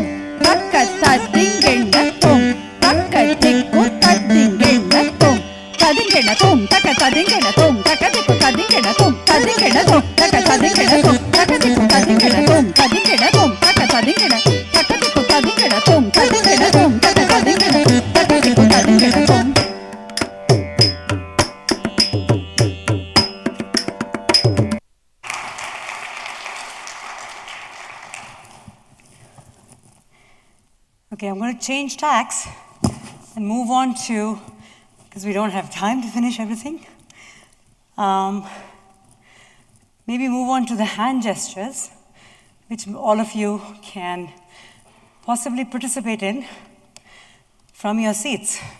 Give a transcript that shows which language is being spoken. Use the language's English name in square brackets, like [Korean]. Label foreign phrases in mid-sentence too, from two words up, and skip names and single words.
[English] tak ka tak ting genna tom tak ka de ko tak ting genna tom tak ting genna tom tak ka tak ting genna tom tak ka de ko tak ting genna tom tak ting genna tom tak ka tak ting genna tom tak ka de ko tak ting genna tom tak ting genna tom tak ka tak ting genna tak ka de ko tak ting genna tom tak ting genna tom tak ka tak ting genna tak ka de ko tak ting genna tom. Okay, I'm going to change tacks and move on to, because we don't have time to finish everything, maybe move on to the hand gestures, which all of you can possibly participate in from your seats.